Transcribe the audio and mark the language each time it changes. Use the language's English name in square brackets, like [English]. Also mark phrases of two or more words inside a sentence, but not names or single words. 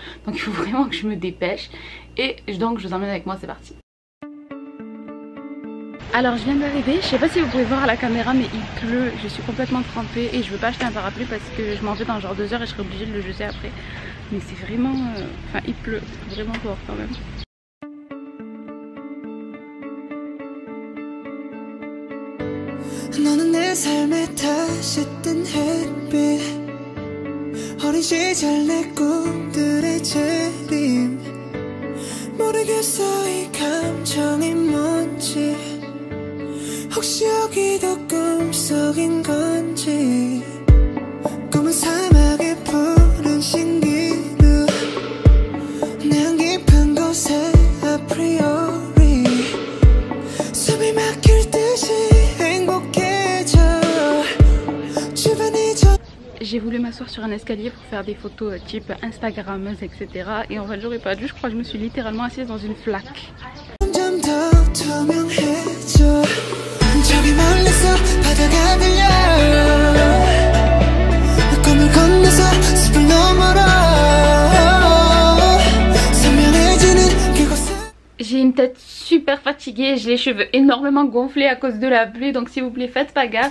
[French] Donc il faut vraiment que je me dépêche. Et donc je vous emmène avec moi, c'est parti. Alors je viens d'arriver, je sais pas si vous pouvez voir à la caméra mais il pleut, je suis complètement trempée et je veux pas acheter un parapluie parce que je m'en vais dans genre 2 heures et je serai obligée de le jeter après. Mais c'est vraiment, enfin il pleut vraiment fort quand même. [Korean] 너는 내 삶에 다시 뜬 햇빛 어린 시절 내 꿈들의 재림 모르겠어 이 감정이 뭔지 혹시 여기도 꿈속인 건지 꿈은 사막의 푸른 신기루 난 깊은 곳에 아프리오리 숨이 막힐 듯이 [French] J'ai voulu m'asseoir sur un escalier pour faire des photos type Instagrammeuse, etc. Et en fait j'aurais pas dû, je crois que je me suis littéralement assise dans une flaque. J'ai une tête super fatiguée, j'ai les cheveux énormément gonflés à cause de la pluie, donc s'il vous plaît faites pas gaffe.